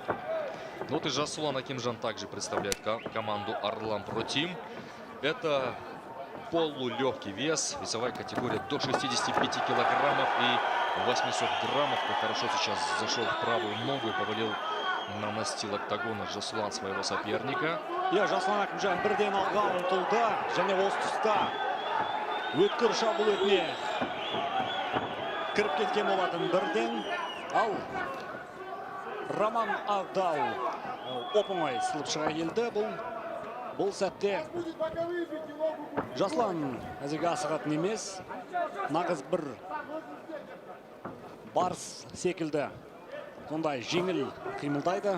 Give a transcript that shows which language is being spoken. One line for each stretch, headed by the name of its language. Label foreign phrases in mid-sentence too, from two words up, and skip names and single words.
Russian: Вот и Жасулан Акимжан также представляет команду Орлан Про Тим. Это полулегкий вес, весовая категория до 65 килограммов и 800 граммов. Как хорошо сейчас зашел в правую ногу и повалил на настил октагона Жасулан своего соперника.
Kazakh: Жасулан Акимжан бірден алға ұмтылды, және осы тұста өткір шабуыл өтіне кіріп кеткен болатын бірден. Ал Роман Авдал оп-оңай сылып шыға келді. Бұл сәтте Жасулан әзірге асығатын емес, нағыз бір барс секілді сондай жеңіл қимылдайды.